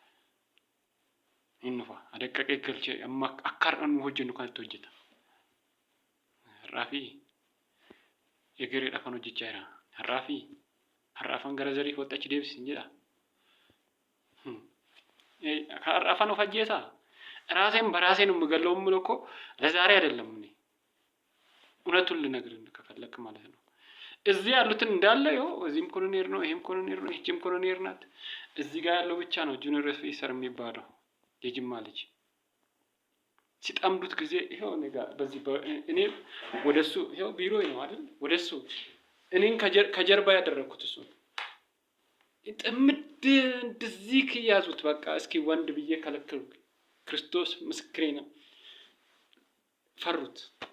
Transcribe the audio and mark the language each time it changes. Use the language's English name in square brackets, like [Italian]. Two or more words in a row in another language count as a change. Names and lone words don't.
[Oromo] Adaqqaqee galchee amma akka har'aan hojjennu kanatti hojjeta. Har'aa fi egereedhaaf kan hojjechaa jira. Har'aafan gara zarii kootti achi deebisin jedha. Har'aafan of ajjeesaa. [Amharic] ራሴን በራሴ ነው የምገለው የምለው እኮ ለዛሬ አይደለም እኔ እውነቱን ልነግርህ ከፈለክ ማለት ነው። እዚህ ያሉትን እንዳለ ይኸው እዚህም ኮሎኔል ነው፣ ይሄም ኮሎኔል ነው፣ ይህችም ኮሎኔል ናት። እዚህ ጋር ያለው ብቻ ነው [English] junior officer [Amharic] የሚባለው የጅማ ልጅ። ሲጠምዱት ጊዜ ይኸው እኔ ጋር በዚህ እኔ ወደሱ ይኸው ቢሮ ነው አይደል ወደሱ እኔን ከጀርባ ያደረኩት እሱ ጥምድ እንደዚህ ከያዙት በቃ እስኪ ወንድ ብዬ ከለከልኩ። ክርስቶስ ምስክሬ ነው። ፈሩት።